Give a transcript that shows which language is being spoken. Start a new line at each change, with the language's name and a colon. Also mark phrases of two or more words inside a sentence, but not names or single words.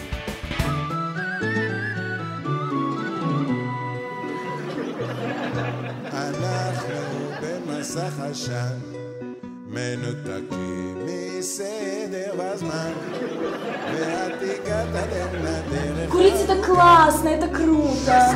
Hebrew: אנחנו במסך עשן, מנותקים מסדר והזמן, ואת הגעת לדרך.
Russian: Курить это классно, это круто.